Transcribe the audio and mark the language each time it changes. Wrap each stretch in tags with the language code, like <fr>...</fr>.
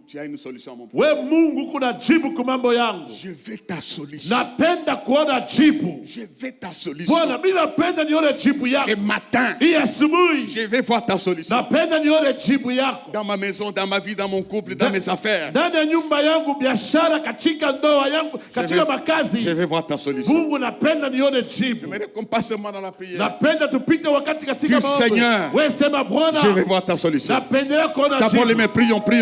<fr>Tu as une solution mon</fr> <sw>we Mungu kuna jibu kwa mambo yangu.</sw> <fr>Je veux ta solution.</fr> <sw>Napenda kuona jibu.</sw> <fr>Je veux ta solution.</fr> <sw>Bwana mimi napenda nione jibu yako.</sw> <fr>Ce matin.</fr> <sw>Hii asubuhi.</sw> <fr>Je veux voir ta solution.</fr> <sw>Napenda nione jibu yako.</sw> <fr>Dans ma maison, dans ma vie, dans mon couple, dans mes affaires.</fr> <sw>Ndani ya nyumba yangu, biashara, katika ndoa yangu, katika makazi.</sw> <fr>Je veux voir ta solution.</fr> <sw>Mungu napenda nione jibu.</sw> <fr>J'aimerais qu'on passe seulement dans la prière.</fr> <sw>Napenda tupite wakati katika maombi.</sw> <fr>Seigneur, je vais voir ta solution. D'abord les mains, prions.</fr>